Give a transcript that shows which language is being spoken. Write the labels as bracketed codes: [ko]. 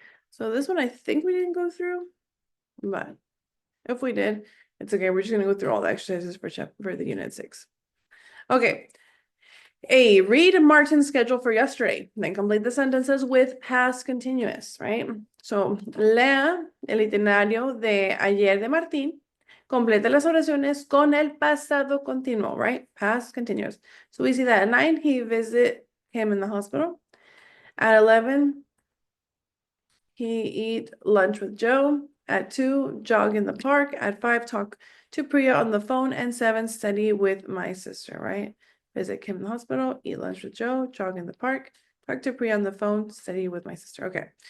[en] So this one I think we didn't go through, but if we did, it's okay. We're just gonna go through all the exercises for the unit 6. Okay. A, read Martin's schedule for yesterday. Then complete the sentences with past continuous, right? [es] So, lea el itinerario de ayer de Martín. Complete las oraciones con el pasado continuo, right? [en] Past continuous. So we see that at 9, he visit him in the hospital. At 11, he eat lunch with Joe. At 2, jog in the park. At 5, talk to Priya on the phone. And 7, study with my sister, right? Visit Kim in the hospital, eat lunch with Joe, jog in the park, talk to Priya on the phone, study with my sister. Okay.